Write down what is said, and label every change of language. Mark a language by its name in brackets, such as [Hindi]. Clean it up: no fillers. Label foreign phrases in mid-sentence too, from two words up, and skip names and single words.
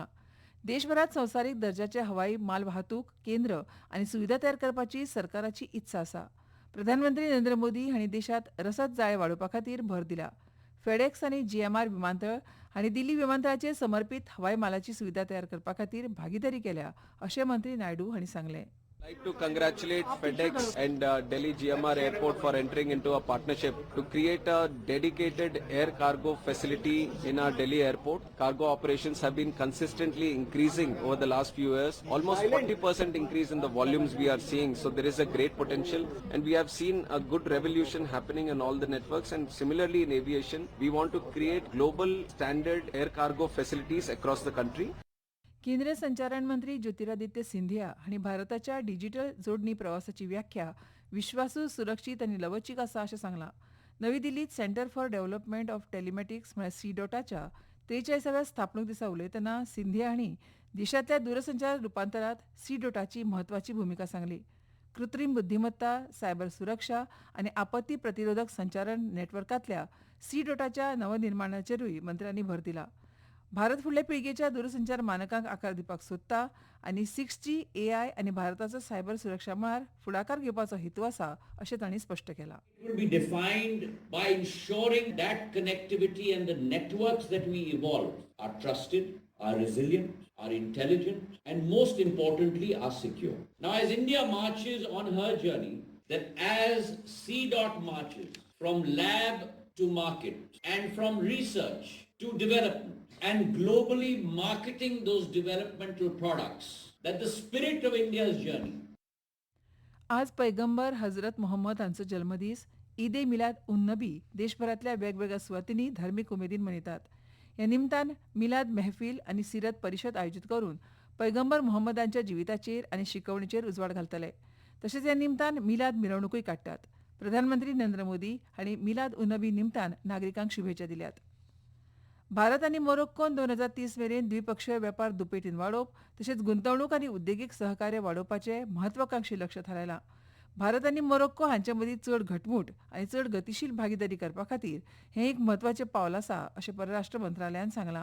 [Konkani] देशभरात संवसारीक दर्जाचे हवाई माल वाहतूक केंद्र आनी सुविधा तयार करपाची सरकाराची इत्सा आसा. प्रधानमंत्री नरेंद्र मोदी हांणी देशांत रसद जाळे वाडोवपा खातीर भर दिला. फेडॅक्स आनी जीएमआर विमानतळ हांणी दिल्ली विमानतळाचेर समर्पीत हवाई मालाची सुविधा तयार करपा खातीर भागीदारी केल्या अशें मंत्री नायडू हांणी सांगलें. [English] I'd like to congratulate FedEx and Delhi GMR Airport for entering into a partnership to create a dedicated air cargo facility in our Delhi airport. Cargo operations have been consistently increasing over the last few years. Almost 40% increase in the volumes we are seeing. So there is a great potential and we have seen a good revolution happening in all the networks. And similarly in aviation, we want to create global standard air cargo facilities across the country. [Konkani] केंद्रीय संचारण मंत्री ज्योतिरादित्य सिंधिया हांणी भारताच्या डिजिटल जोडणी प्रवासाची व्याख्या विश्वासू, सुरक्षीत आनी लवचीक आसा अशें सांगलां. नवी दिल्लीत सेंटर फॉर डेव्हलपमेंट ऑफ टेलिमॅटिक्स म्हळ्यार सीडॉटाच्या 43व्या स्थापणूक दिसा उलयतना सिंधिया हांणी देशांतल्या दूरसंचार रुपांतरांत सीडॉटाची म्हत्वाची भुमिका सांगली. कृत्रीम बुद्धिमत्ता, सायबर सुरक्षा आनी आपत्ती प्रतिरोधक संचारण नेटवर्कांतल्या सीडॉटाच्या नवनिर्माणाचेरूय मंत्र्यांनी भर दिला. भारत फुडले पिळगेच्या दूरसंचार मानकांक आकार दिवपाक सोदता आनी 6G, AI आनी भारताचो सायबर सुरक्षा मळार फुडाकार घेवपाचो हेतू आसा अशें तांणी स्पश्ट केलां. [English] It will be defined by ensuring that connectivity and the networks that we evolve are trusted, are resilient, are intelligent, and most importantly, are secure. Now, as India marches on her journey, that as C. marches from lab to market and from research to development, and globally marketing those developmental products, that the spirit of India's journey. [Konkani] आज पैगंबर हजरत मोहम्मद हांचो जल्मदीस ईद ए मिलाद उन नबी देशभरातल्या वेगवेगळ्या सुवातींनी धार्मीक उमेदीन मनयतात. ह्या निमतान मिलाद मेहफील आनी सिरत परिशद आयोजीत करून पैगंबर मोहम्मदांच्या जिविताचेर आनी शिकवणीचेर उजवाड घालतले. तशेंच ह्या निमतान मिलाद मिरवणूकूय काडटात. प्रधानमंत्री नरेंद्र मोदी हांणी मिलाद उन नबी निमतान नागरिकांक शुभेच्छा दिल्यात. भारत आनी मोरोक्कोन 2030 मेरेन द्विपक्षीय वेपार दुपेटीन वाडोवप तशेंच गुंतवणूक आनी उद्देगीक सहकार्य वाडोवपाचें म्हत्वाकांक्षी लक्ष थारायलां. भारत आनी मोरोक्को हांचे मदीं चड घटमूट आनी चड गतीशील भागीदारी करपा खातीर हें एक म्हत्वाचें पावल आसा अशें परराष्ट्र मंत्रालयान सांगलां.